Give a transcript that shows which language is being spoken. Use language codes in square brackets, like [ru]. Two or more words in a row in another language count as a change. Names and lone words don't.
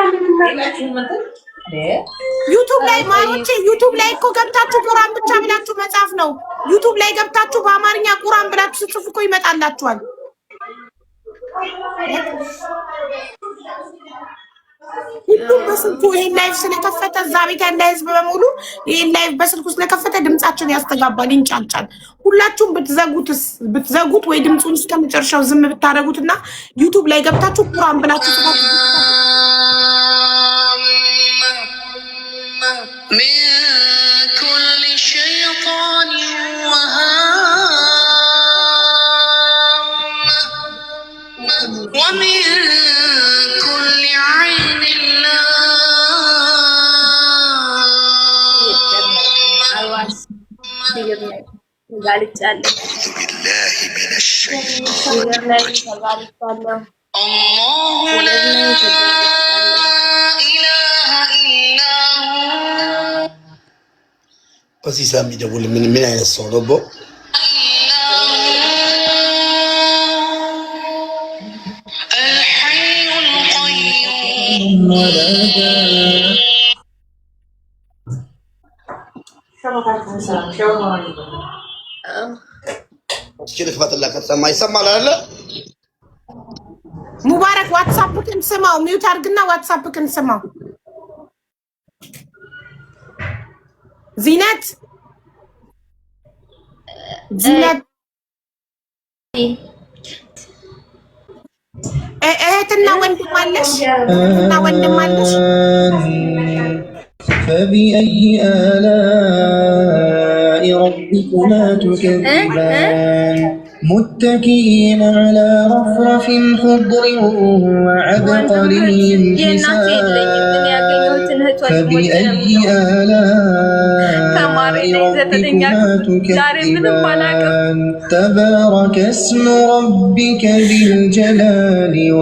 [am] ዩቲዩብ ላይ ማሮቼ፣ ዩቲዩብ ላይ እኮ ገብታችሁ ቁርአን ብቻ ብላችሁ መጻፍ ነው። ዩቲዩብ ላይ ገብታችሁ በአማርኛ ቁርአን ብላችሁ ስትጽፉ እኮ ይመጣላችኋል። ሁሉም በስልኩ ይሄን ላይቭ ስለከፈተ እዛ ቤት ያለ ህዝብ በሙሉ ይሄን ላይቭ በስልኩ ስለከፈተ ድምጻችን ያስተጋባል፣ ይንጫጫል። ሁላችሁም ብትዘጉት ወይ ድምጹን እስከመጨረሻው ዝም ብታደርጉትና ዩቲዩብ ላይ ገብታችሁ ቁርአን ብላችሁ ጽፋችሁ [ar] من كل شيطان ومن كل عين بالله من الشيطان الله لا إله إلا هو. [am] በዚህ ሰዓት የሚደውል ምን አይነት ሰው ነው? [ar] الحي القيوم. [am] ክፈትላ ከተሰማ ይሰማል አይደለ? ሙባረክ ዋትስአፕክን ስማው። ሚውት አድርግና ዋትስአፕክን ስማው። ዚነት እህትና ወንድም አለሽ? [ar] فبأي آلاء ربكما تكذبان متكئين على رفرف خضر وعبقري حسان فبأي آلاء ربكما تكذبان تبارك اسم ربك ذي الجلال